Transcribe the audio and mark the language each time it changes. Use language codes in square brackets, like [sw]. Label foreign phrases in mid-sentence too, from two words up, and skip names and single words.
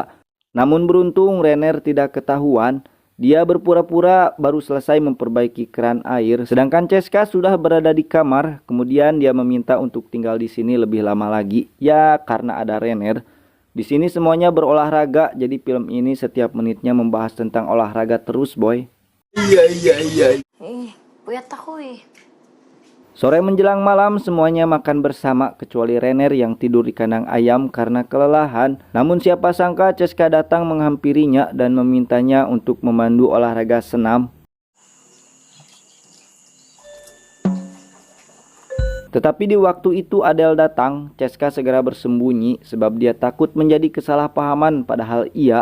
[id] Namun beruntung Renner tidak ketahuan. Dia berpura-pura baru selesai memperbaiki keran air, sedangkan Ceska sudah berada di kamar. Kemudian dia meminta untuk tinggal di sini lebih lama lagi, ya karena ada Renner. Di sini semuanya berolahraga, jadi film ini setiap menitnya membahas tentang olahraga terus, boy. [tl] Eh, puyat ako eh. [id] Sore menjelang malam semuanya makan bersama kecuali Renner yang tidur di kandang ayam karena kelelahan. Namun siapa sangka Ceska datang menghampirinya dan memintanya untuk memandu olahraga senam. Tetapi di waktu itu Adele datang, Ceska segera bersembunyi sebab dia takut menjadi kesalahpahaman, padahal iya.